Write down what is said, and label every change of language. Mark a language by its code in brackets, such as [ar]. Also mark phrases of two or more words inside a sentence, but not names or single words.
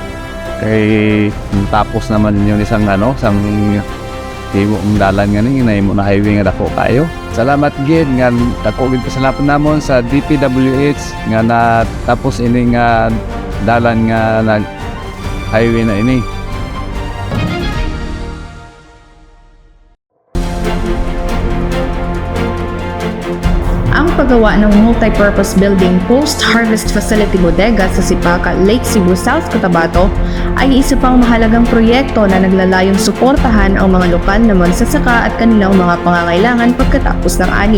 [hil] Kay tapos naman yun isang isang himo ang dalan nga ni nahimo na highway nga dako kayo. Salamat gid nga dako gid pasalamat namon sa DPWH nga natapos ini nga dalan nga nag highway na ini. [tl] Ang paggawa ng [en] multi-purpose building post-harvest facility [tl] bodega sa Sipaka, Lake Cebu, South Cotabato ay isa pang mahalagang proyekto na naglalayong suportahan ang mga lokal na magsasaka at kanilang mga pangangailangan pagkatapos ng ani.